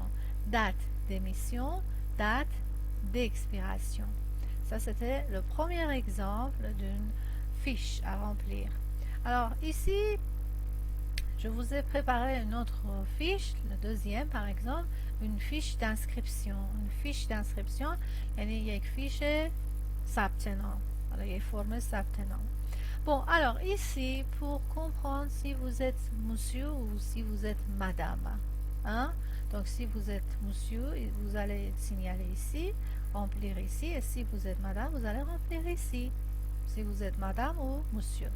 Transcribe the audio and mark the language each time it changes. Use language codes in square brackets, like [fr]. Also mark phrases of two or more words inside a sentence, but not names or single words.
[fr] Date d'émission, date d'expiration. Ça, c'était le premier exemple d'une fiche à remplir. Alors, ici, je vous ai préparé une autre fiche, le deuxième par exemple, une fiche d'inscription. Une fiche d'inscription, [fa] یعنی یک fiche ثبت نام. [fr] Alors, il est formé [fa] ثبت نام. [fr] Bon, alors ici, pour comprendre si vous êtes monsieur ou si vous êtes madame. Hein? Donc, si vous êtes monsieur, vous allez signaler ici, remplir ici. Et si vous êtes madame, vous allez remplir ici. Si vous êtes madame ou monsieur.